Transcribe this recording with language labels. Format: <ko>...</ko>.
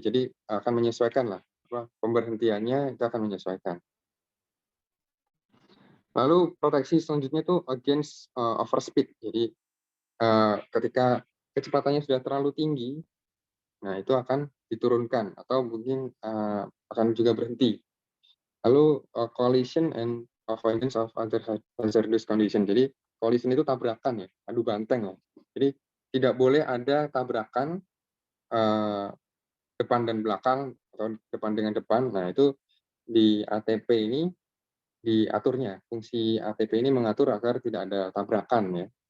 <id>Jadi akan menyesuaikan lah, pemberhentiannya itu akan menyesuaikan. Lalu proteksi selanjutnya itu</id> <en>against overspeed.</en> <id>Jadi ketika kecepatannya sudah terlalu tinggi, nah itu akan diturunkan atau mungkin akan juga berhenti. Lalu</id> <en>collision and avoidance of other hazardous condition.</en> <id>Jadi collision itu tabrakan ya, adu banteng ya. Jadi tidak boleh ada tabrakan depan dan belakang atau depan dengan depan. Nah itu di ATP ini diaturnya. Fungsi ATP ini mengatur agar tidak ada tabrakan ya.</id>